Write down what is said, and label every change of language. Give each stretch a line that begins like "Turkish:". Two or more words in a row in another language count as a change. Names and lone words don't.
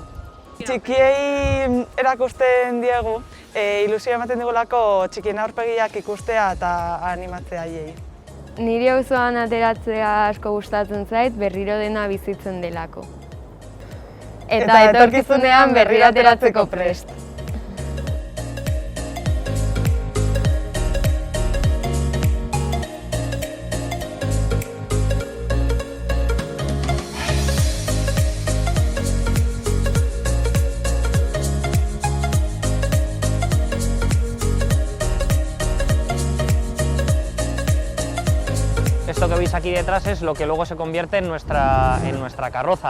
Basque: Txikiei erakusten diegu, ilusioa ematen digulako txikien aurpegiak ikustea eta animatzea haiei. Niri auzoan ateratzea asko gustatzen zait, berriro dena bizitzen delako. Eta etorkizunean berriro ateratzeko prest.
Spanish: Esto que veis aquí detrás es lo que luego se convierte en nuestra carroza.